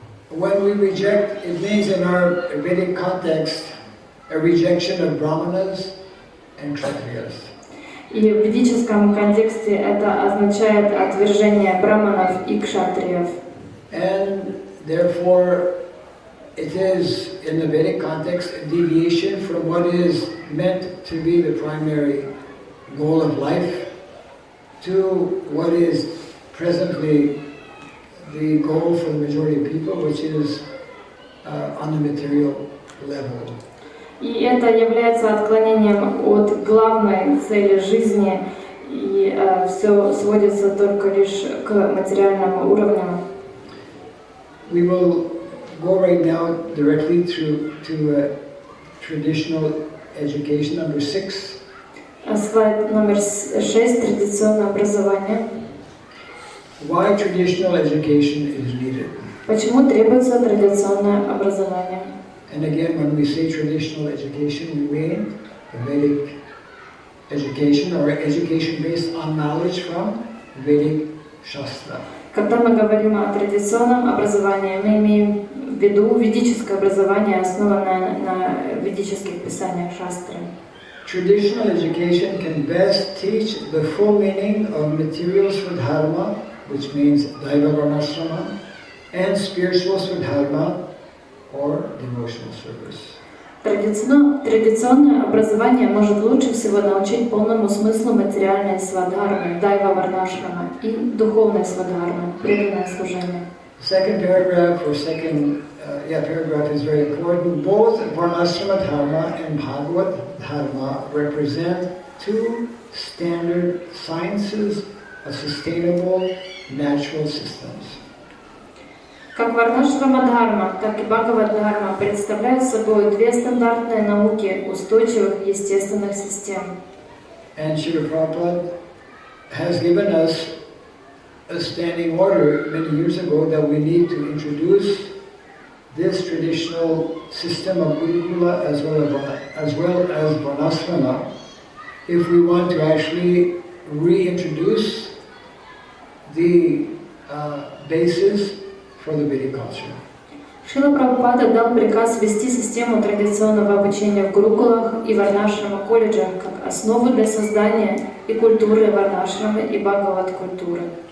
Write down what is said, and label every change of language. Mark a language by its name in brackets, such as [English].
[English] When we reject, it means in our Vedic context, a rejection of brahmanas and kshatriyas. [Russian] И в ведическом контексте это означает отвержение браманов и кшатриев. [English] And therefore, it is, in the Vedic context, a deviation from what is meant to be the primary goal of life to what is presently the goal for the majority of people, which is on the material level. [Russian] И это является отклонением от главной цели жизни, и все сводится только лишь к материальному уровню. [English] We will go right now directly to traditional education, number 6. [Russian] Слайд номер 6. Традиционное образование. [English] Why traditional education is needed? [Russian] Почему требуется традиционное образование? [English] And again, when we say traditional education, we mean the Vedic education or education based on knowledge from Vedic Shastra. [Russian] Когда мы говорим о традиционном образовании, мы имеем в виду ведическое образование, основанное на ведических писаниях шастры. [English] Traditional education can best teach the full meaning of material Swadharma, which means Daiva Varnashrama, and spiritual Swadharma, or devotional service. [Russian] Традиционное образование может лучше всего научить полному смыслу материальной свадхармы, дайва варнашрама, и духовной свадхармы, преданное служение. [English] Second paragraph paragraph is very important. Both Varnashrama Dharma and Bhagavad Dharma represent two standard sciences of sustainable natural systems. [Russian] Как Варнашрама Дхарма, так и Бхагавад Дхарма представляют собой две стандартные науки устойчивых естественных систем. [English] And Srila Prabhupada has given us a standing order many years ago that we need to introduce this traditional system of Gurukula as well as Varnasrama if we want to actually reintroduce the basis for the Vedic culture. [Russian] Шрила Прабхупада дал приказ ввести систему традиционного обучения в гурукулах и варнашрама колледжах как основу для создания и культуры варнашрамы и бхагават культуры.